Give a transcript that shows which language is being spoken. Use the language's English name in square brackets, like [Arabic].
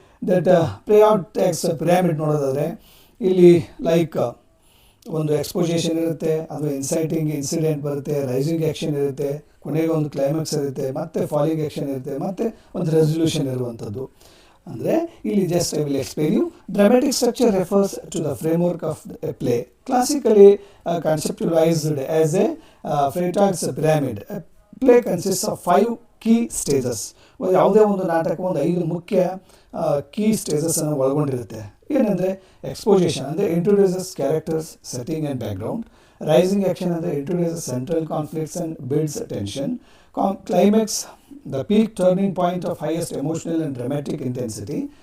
[Kannada] That ಪ್ಲೇಔಟ್ pyramid ನೋಡೋದಾದರೆ ಇಲ್ಲಿ like ಒಂದು ಎಕ್ಸ್ಪೋಸಿಷನ್ ಇರುತ್ತೆ, ಅದು ಇನ್ಸೈಟಿಂಗ್ ಇನ್ಸಿಡೆಂಟ್ ಬರುತ್ತೆ, ರೈಸಿಂಗ್ ಆ್ಯಕ್ಷನ್ ಇರುತ್ತೆ, ಕೊನೆಗೆ ಒಂದು ಕ್ಲೈಮ್ಯಾಕ್ಸ್ ಇರುತ್ತೆ, ಮತ್ತೆ ಫಾಲಿಂಗ್ ಆ್ಯಕ್ಷನ್ ಇರುತ್ತೆ, ಮತ್ತು ಒಂದು ರೆಸಲ್ಯೂಷನ್ ಇರುವಂಥದ್ದು. ಅಂದರೆ ಇಲ್ಲಿ [English] Just I will explain you. Dramatic structure refers to the framework of a play, classically conceptualized as a Freytag's pyramid. A play consists of 5 key stages. [Kannada] ಯಾವುದೇ ಒಂದು ನಾಟಕ ಒಂದು 5 ಮುಖ್ಯ ಕೀ ಸ್ಟೇಜಸನ್ನು ಒಳಗೊಂಡಿರುತ್ತೆ. [English] ಏನಂದರೆ ಎಕ್ಸ್ಪೋಸಿಷನ್ ಅಂದರೆ introduces characters, setting and background. Rising action ಅಂದರೆ introduces central conflicts and builds tension. Climax the peak turning point of highest emotional and dramatic intensity.